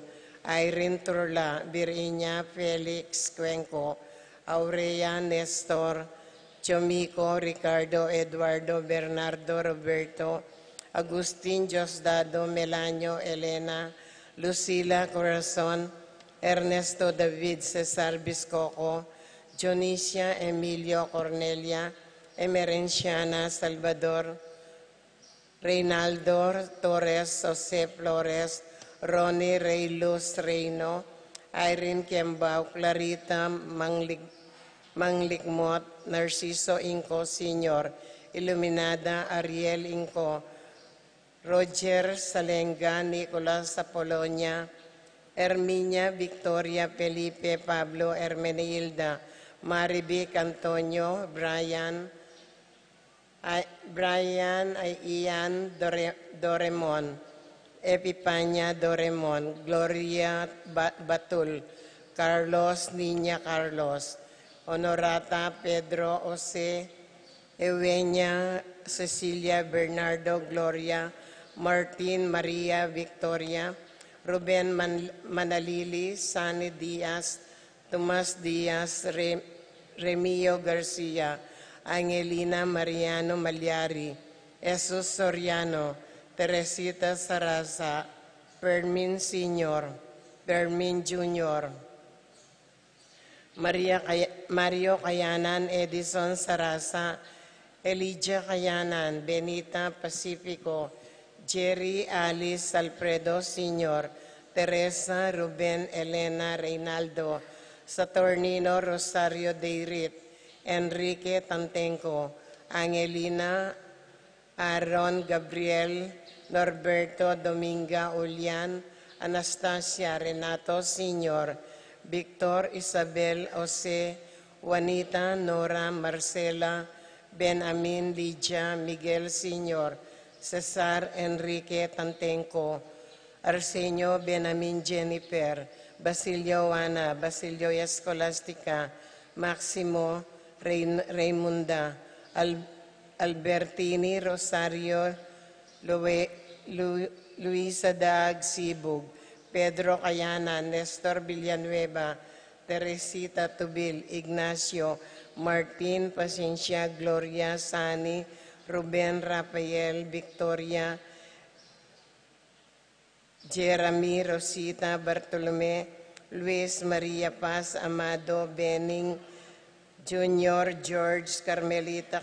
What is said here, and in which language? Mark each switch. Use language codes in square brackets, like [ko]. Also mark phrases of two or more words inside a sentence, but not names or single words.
[tl] Irene Turla, Virginia Felix Cuenco, Aurea Nestor, Chomico Ricardo Eduardo Bernardo Roberto, Agustin Diosdado Melanio Elena, Lucila Corazon, Ernesto David Cesar Biscoco, Dionisia Emilio Cornelia, Emerenciana Salvador, Reynaldo Torres Jose Flores, Ronnie Reyluz Reino, Irene Kembao, Clarita Manglikmot, Narciso Inco Sr., Iluminada Ariel Inco, Roger Salenga, Nicolas Apolonia, Herminia Victoria Felipe Pablo Hermenilda, Marivic Antonio, Brian Ian Doremon, Epipania Doremon, Gloria Batul, Carlos Niña Carlos, Honorata Pedro Jose, Eugenia Cecilia Bernardo Gloria, Martin Maria Victoria, Ruben Manalili, Sani Diaz, Tomas Diaz, Remio Garcia, Angelina Mariano Malyari, Jesus Soriano, Teresita Sarasa, Fermin Sr., Fermin Jr., Mario Cayanan, Edison Sarasa, Elijah Cayanan, Benita Pacifico, Jerry Alice Alfredo Sr., Teresa Ruben Elena Reynaldo, Saturnino Rosario Deirit, Enrique Tantenco, Angelina Aaron Gabriel, Norberto Dominga Ulian, Anastasia Renato Sr., Victor Isabel Jose, Juanita Nora Marcela, Ben Amin Lydia Miguel Sr., Cesar Enrique Tantenco, Arsenio Benamin Jennifer, Basilio Juana, Basilio Escolastica, Maximo Raymunda, Albertini Rosario, Luisa Daag Sibug, Pedro Cayana, Nestor Villanueva, Teresita Tubil, Ignacio, Martin Pasensya, Gloria Sani, Ruben Rafael, Victoria, Jeremy Rosita Bartolome, Luis Maria Paz Amado, Benning Junior, George Carmelita